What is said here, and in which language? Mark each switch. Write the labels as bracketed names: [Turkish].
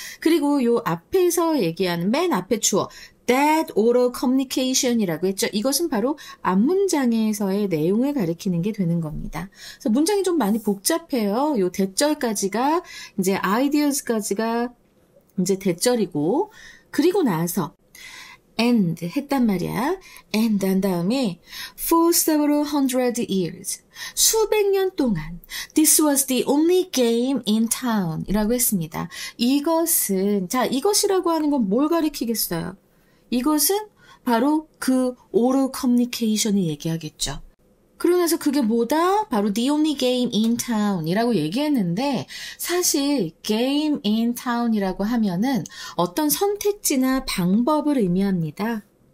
[Korean] 그리고 요 앞에서 얘기하는 맨 앞에 주어 [English] that oral communication [Korean] 이라고 했죠. 이것은 바로 앞문장에서의 내용을 가리키는 게 되는 겁니다. 그래서 문장이 좀 많이 복잡해요. 요 대절까지가 이제 ideas까지가 이제 대절이고, 그리고 나서 and 했단 말이야. [English] and [Korean] 한 다음에 [English] for several hundred years, [Korean] 수백 년 동안 [English] this was the only game in town [Korean] 이라고 했습니다. 이것이라고 하는 건 뭘 가리키겠어요? 이것은 바로 그 oral communication을 얘기하겠죠. 그러고 나서 그게 뭐다? 바로 [English] the only game in town [Korean] 이라고 얘기했는데, 사실 game in town 이라고 하면은 어떤 선택지나 방법을 의미합니다.